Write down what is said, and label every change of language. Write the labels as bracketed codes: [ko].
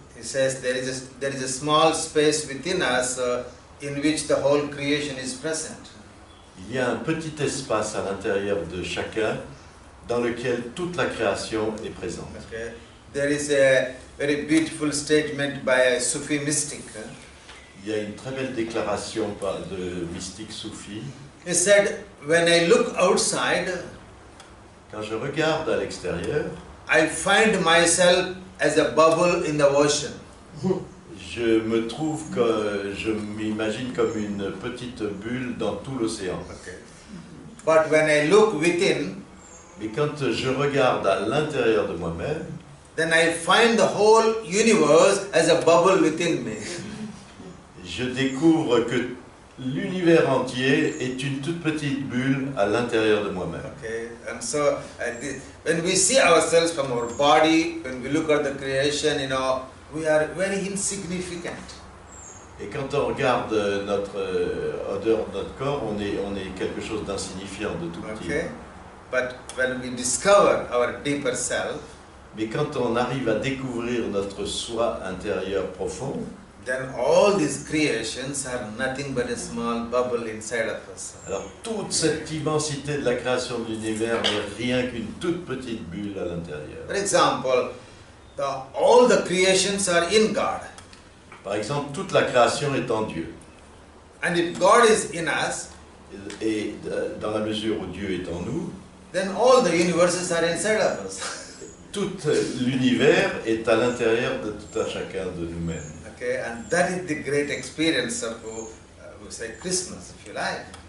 [en] He says there is a small space within us in which the whole creation is present. [fr] Il y a un petit espace à l'intérieur de chacun dans lequel toute la création est présente. [en] Okay. There is a very beautiful statement by a Sufi mystic. [fr] Il y a une très belle déclaration de mystique soufi. [en] He said, when I look outside, [fr] Quand je regarde à l'extérieur, [en] I find myself as a bubble in the ocean. [fr] je m'imagine comme une petite bulle dans tout l'océan. [en] Okay. But when I look within, [fr] Mais quand je regarde à l'intérieur de moi-même, [en] then I find the whole universe as a bubble within me. [fr] je découvre que l'univers entier est une toute petite bulle à l'intérieur de moi-même. [en] Okay, and so when we see ourselves from our body, when we look at the creation, we are very insignificant. [fr] Et quand on regarde notre odeur de notre corps, on est quelque chose d'insignifiant, de tout petit. [en] Okay, but when we discover our deeper self, [fr] Mais quand on arrive à découvrir notre soi intérieur profond, [en] then all these creations are nothing but a small bubble inside of us. [fr] alors toute cette immensité de la création de l'univers n'est rien qu'une toute petite bulle à l'intérieur. [en] For example, all the creations are in God. [fr] Par exemple, toute la création est en Dieu. [en] And if God is in us, [fr] Et dans la mesure où Dieu est en nous, [en] then all the universes are inside of us. [fr] tout l'univers est à l'intérieur de tout un chacun de nous-mêmes. [en] Okay, and that is the great experience of, we say, Christmas, if you like.